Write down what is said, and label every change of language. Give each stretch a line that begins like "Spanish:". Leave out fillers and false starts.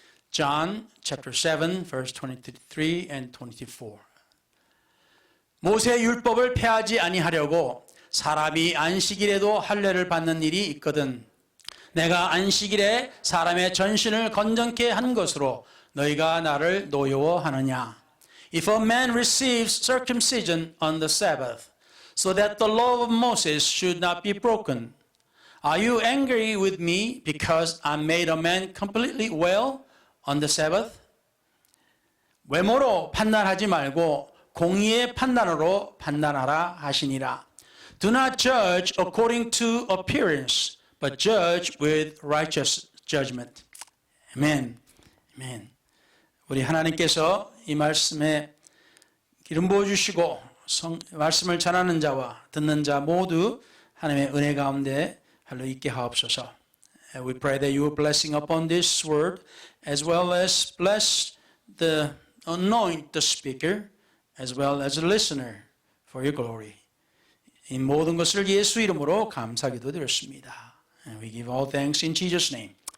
English: John chapter 7 verse 23 and 24.
Korean: 모세의 율법을 폐하지 아니하려고 사람이 안식일에도 할례를 받는 일이 있거든. 내가 안식일에 사람의 전신을 건전케 한 것으로 너희가 나를 노여워하느냐.
English: If a man receives circumcision on the Sabbath, so that the law of Moses should not be broken, are you angry with me because I made a man completely well on the Sabbath?
Korean: 외모로 판단하지 말고 공의의 판단으로 판단하라 하시니라.
English: Do not judge according to appearance, but judge with righteous judgment.
Korean: 아멘. 아멘. 우리 하나님께서 이 말씀에 기름 부어주시고 말씀을 전하는 자와 듣는 자 모두 하나님의 은혜 가운데 할로 있게 하옵소서.
English: We pray that you are blessing upon this word as well as bless the anoint the speaker as well as the listener for your glory.
Korean: 이 모든 것을 예수 이름으로 감사기도 드렸습니다.
English: And we give all thanks in Jesus' name.